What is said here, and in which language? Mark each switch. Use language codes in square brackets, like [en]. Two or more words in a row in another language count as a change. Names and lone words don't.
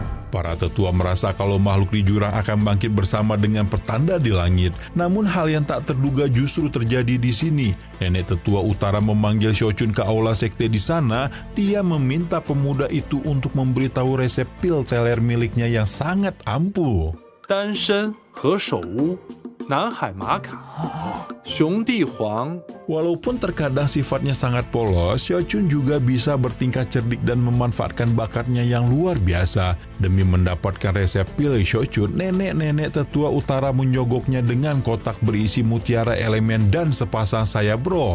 [id] Para tetua merasa kalau makhluk di jurang akan bangkit bersama dengan pertanda di langit. Namun hal yang tak terduga justru terjadi di sini. Nenek tetua utara memanggil Xiaochun ke aula sekte di sana. Dia meminta pemuda itu untuk memberitahu resep pil teler miliknya yang sangat ampuh. [zh] 丹参和首乌、南海玛卡、雄地黄。 [id] Walaupun terkadang sifatnya sangat polos, Xiaochun juga bisa bertingkah cerdik dan memanfaatkan bakatnya yang luar biasa. Demi mendapatkan resep pil Xiaochun, nenek-nenek tetua utara menyogoknya dengan kotak berisi mutiara elemen dan sepasang sayap roh.